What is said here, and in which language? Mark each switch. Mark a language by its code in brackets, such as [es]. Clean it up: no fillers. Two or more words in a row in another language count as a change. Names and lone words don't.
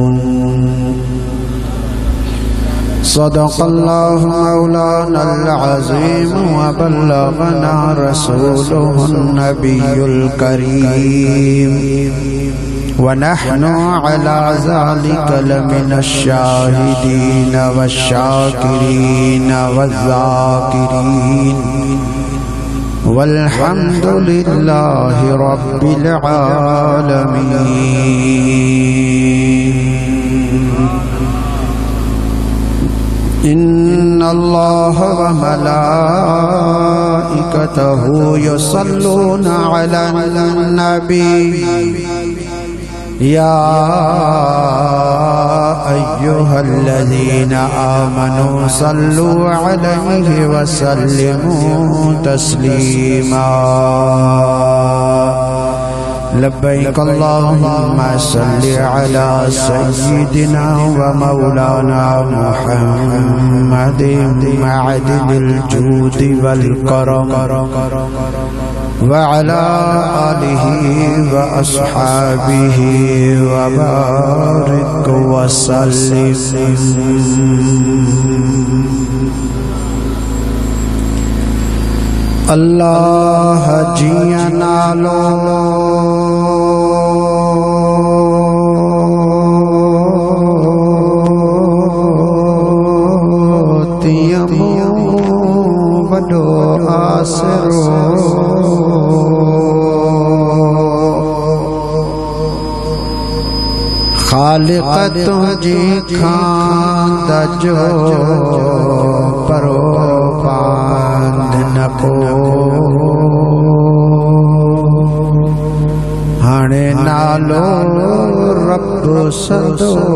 [ar] صدق الله مولانا العظيم و بلغنا رسوله النبي الكريم ونحن على ذلك لمن الشاهدين والشاكرين والذاكرين والحمد لله رب العالمين. إن الله وملائكته يصلون على النبي يا أيها الذين آمنوا صلوا عليه وسلموا تسليما. لبيك اللهم صل على سيدنا ومولانا محمد معدن الجود والكرم وعلى آله وأصحابه وبارك وسلم. [sd] अल्लाह जिया नालो तियमो वडो आसरो खालिक तुझी खांद जो परो पांध नको हाणे नालो रब सदो